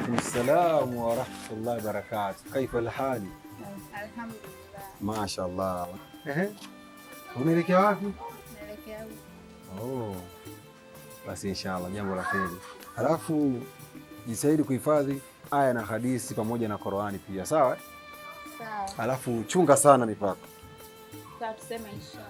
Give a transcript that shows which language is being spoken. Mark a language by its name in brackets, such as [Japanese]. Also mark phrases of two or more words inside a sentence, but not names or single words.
[Arabic] السلام ورحمة الله وبركاته. كيف الحال؟ الحمد لله. ما شاء الله. [Swahili] Unaelekea wapi? Naelekea huko. Oh. Basi inshallah jambo la kheri. Halafu jitahidi kuhifadhi aya na hadithi pamoja na Qur'ani pia, sawa? Sawa. Halafu chunga sana mipaka. Sawa, tuseme inshallah.